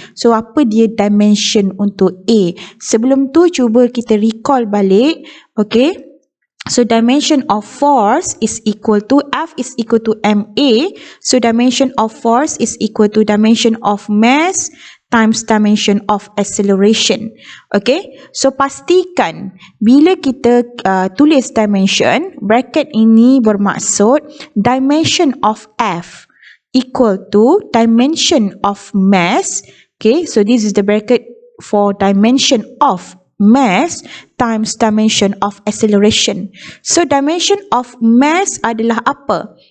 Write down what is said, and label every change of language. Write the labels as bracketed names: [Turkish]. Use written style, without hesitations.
[Malay] So apa dia dimension untuk A? Sebelum tu cuba kita recall balik. [English] So dimension of force is equal to F is equal to MA. So dimension of force is equal to dimension of mass times dimension of acceleration. [Malay] So pastikan bila kita tulis dimension, bracket ini bermaksud [English] dimension of F equal to dimension of mass. So this is the bracket for dimension of mass times dimension of acceleration. [Malay] So dimension of mass adalah apa?